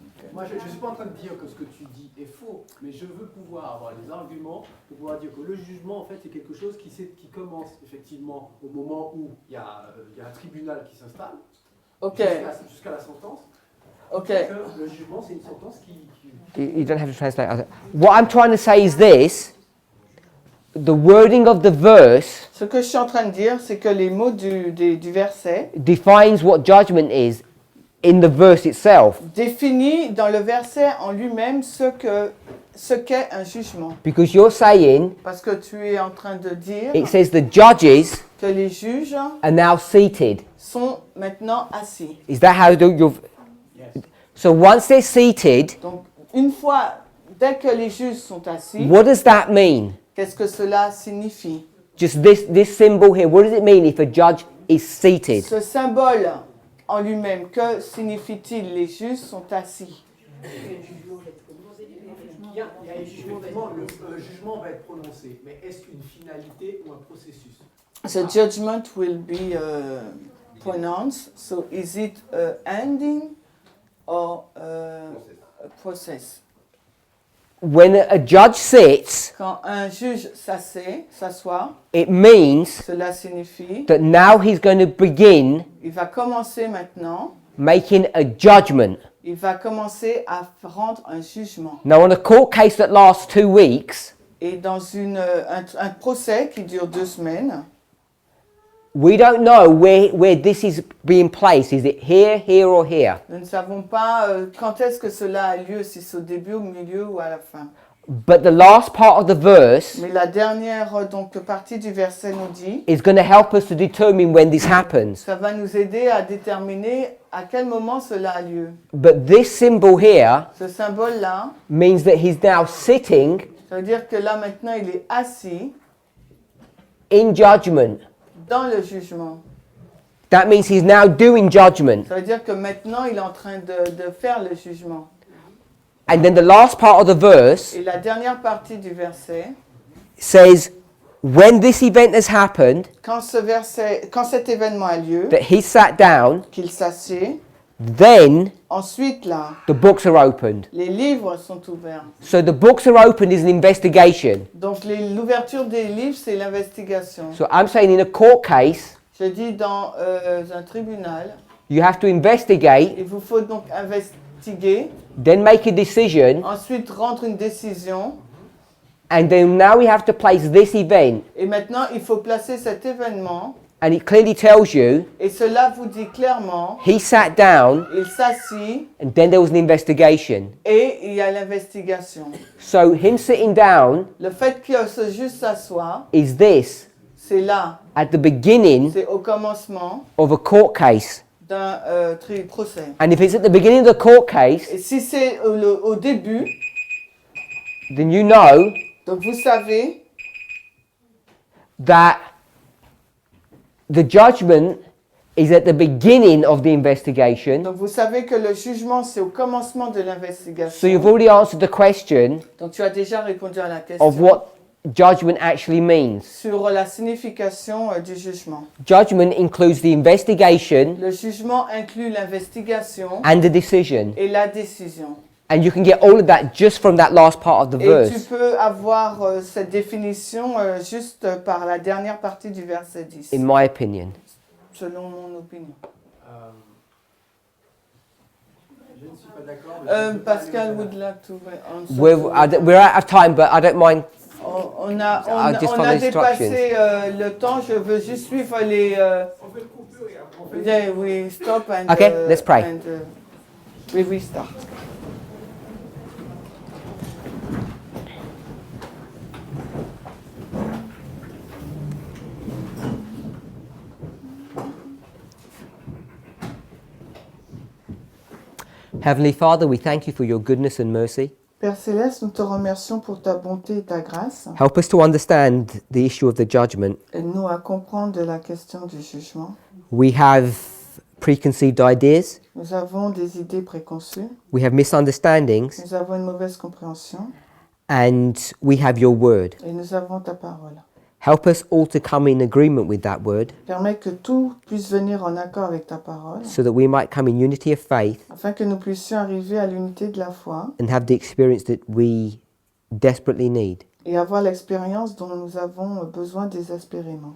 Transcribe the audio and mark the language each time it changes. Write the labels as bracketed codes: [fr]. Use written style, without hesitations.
[fr] Moi, je ne suis pas en train de dire que ce que tu dis est faux, mais je veux pouvoir avoir les arguments pour pouvoir dire que le jugement, en fait, c'est quelque chose qui commence effectivement au moment où il y a un tribunal qui s'installe, jusqu'à la sentence. [en] Okay. [fr] Le jugement, c'est une sentence qui... [en] You don't have to translate. What I'm trying to say is this. The wording of the verse [fr] Ce que je suis en train de dire, c'est que les mots du verset [en] defines what judgment is in the verse itself. [fr] définit dans le verset en lui-même ce qu'est un jugement. [en] Because you're saying, [fr] Parce que tu es en train de dire [en] it says the judges [fr] que les juges [en] are now seated. [fr] sont maintenant assis. [en] Is that how you've... So once they're seated, [fr] Donc, une fois, dès que les juges sont assis, [en] what does that mean? [fr] qu'est-ce que cela signifie? [en] Just this symbol here, what does it mean if a judge is seated? [fr] Ce symbole en lui-même, que signifie-t-il? Les juges sont assis. Le jugement va être prononcé, mais est-ce qu'une finalité ou un processus? [en] The judgment will be pronounced. So is it an ending or a process? When a judge sits, [fr] Quand un juge s'assoit, [en] it means [fr] cela signifie [en] that now he's going to begin [fr] il va commencer maintenant, [en] making a judgment. [fr] il va commencer à rendre un jugement. [en] Now, on a court case that lasts 2 weeks, [fr] Et dans un procès qui dure 2 semaines, [en] we don't know where this is being placed. Is it here, here, or here? [fr] nous ne savons pas quand est-ce que cela a lieu, si c'est au début, au milieu ou à la fin. [en] But the last part of the verse [fr] Mais la dernière partie du verset nous dit, [en] is going to help us to determine when this happens. [fr] ça va nous aider à déterminer à quel moment cela a lieu. [en] But this symbol here [fr] Ce symbole-là, [en] means that he's now sitting [fr] ça veut dire que là maintenant il est assis [en] in judgment. [fr] dans le jugement. [en] That means he's now doing judgment. [fr] Ça veut dire que maintenant il est en train de faire le jugement. [en] And then the last part of the verse [fr] Et la dernière partie du verset, [en] says, when this event has happened, [fr] quand cet événement a lieu, [en] that he sat down, [fr] qu'il s'assied, [en] then [fr] ensuite là, [en] the books are opened. [fr] les livres sont ouverts. [en] So the books are opened is an investigation. [fr] Donc l'ouverture des livres, c'est l'investigation. [en] So I'm saying in a court case, [fr] Je dis dans un tribunal, [en] you have to investigate, [fr] il vous faut donc investiguer, [en] then make a decision, [fr] ensuite rendre une décision, [en] and then now we have to place this event. [fr] et maintenant il faut placer cet événement, [en] And it clearly tells you [fr] et cela vous dit clairement, [en] he sat down, [fr] il s'assit [en] and then there was an investigation. [fr] et il y a l'investigation. [en] So him sitting down [fr] Le fait que ce juge s'assoit, [en] is this [fr] c'est là, [en] at the beginning [fr] c'est au commencement [en] of a court case. [fr] d'un procès. [en] And if it's at the beginning of the court case, [fr] Et si c'est au début, [en] then you know [fr] donc vous savez [en] that the judgment is at the beginning of the investigation. [fr] Donc vous savez que le jugement c'est au commencement de [en] So you've [fr] l'investigation. [en] already answered the question [fr] Donc tu as déjà répondu à la question [en] of what judgment actually means. [fr] sur la signification du jugement. [en] Judgment includes the investigation [fr] Le jugement inclut l'investigation [en] and the decision. [fr] et la décision. [en] And you can get all of that just from that last part of the [fr] Et tu [en] verse, [fr] peux avoir cette définition juste par la dernière partie du verset 10, [en] in my opinion. [fr] selon mon opinion. Je ne suis pas d'accord. mais je peux pas Pascal aller [en] would [fr] au-delà. [en] like to answer. We're out of time, but I don't mind. [fr] On [en] just follow [fr] a [en] instructions. [fr] dépassé le temps, je veux juste suivre les... On fait le coupure et après on fait [en] yeah, we stop and... Okay, let's pray. And, we restart. Heavenly Father, we thank you for your goodness and mercy. [fr] Père Céleste, nous te remercions pour ta bonté et ta grâce. [en] Help us to understand the issue of the judgment. [fr] Aide-nous à comprendre la question du jugement. [en] We have preconceived ideas, [fr] Nous avons des idées préconçues, [en] we have misunderstandings, [fr] nous avons une mauvaise compréhension [en] and we have your word. [fr] et nous avons ta parole. [en] Help us all to come in agreement with that word [fr] Permets que tout puisse venir en accord avec ta parole, [en] so that we might come in unity of faith [fr] afin que nous puissions arriver à l'unité de la foi [en] and have the experience that we desperately need [fr] et avoir l'expérience dont nous avons besoin désespérément,